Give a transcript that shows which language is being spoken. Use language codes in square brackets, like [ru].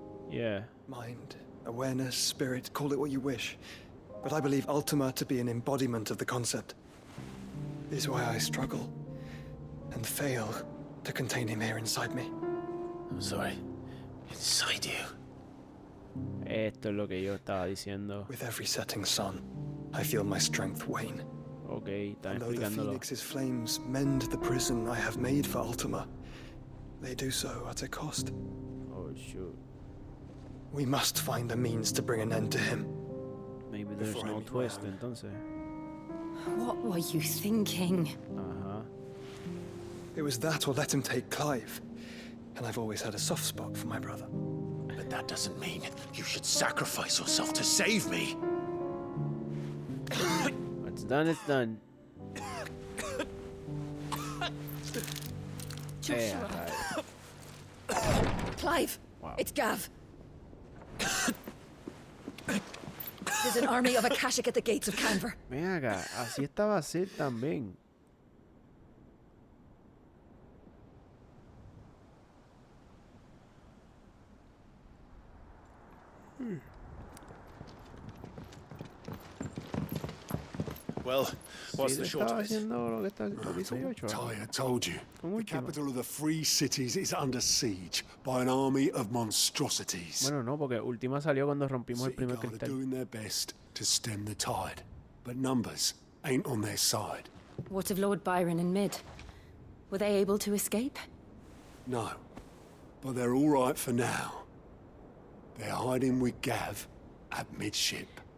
[en] Yeah. Mind, awareness, spirit, call it what you wish. But I believe Ultima to be an embodiment of the concept. This is why I struggle and fail to contain him here inside me. I'm sorry. Inside you? [es] Esto es lo que yo estaba diciendo. [en] With every setting sun, I feel my strength wane. [es] Okay, está [en] And though the [es] explicándolo. [en] Phoenix's flames mend the prison I have made for Ultima, they do so at a cost. Oh shoot. We must find a means to bring an end to him. Maybe there's no twist, [es] entonces. [en] What were you thinking? It was that or let him take Clive. And I've always had a soft spot for my brother. But that doesn't mean you should sacrifice yourself to save me. What's done, it's done. Joshua. Clive, wow. It's Gav. There's an army of Akashic at the gates of Canver. [es] Ven acá, así estaba Sid también. [en] Well, what's the short of it? Tyre told you. The capital of the Free Cities is under siege by an army of monstrosities. [es] Bueno, no, porque Ultima salió cuando rompimos el primer [en] Guard are [es] cristal. [en] doing their best to stem the tide, but numbers ain't on their side. What of Lord Byron and Mid? Were they able to escape? No, but they're all right for now. They're hiding with Gav at midship.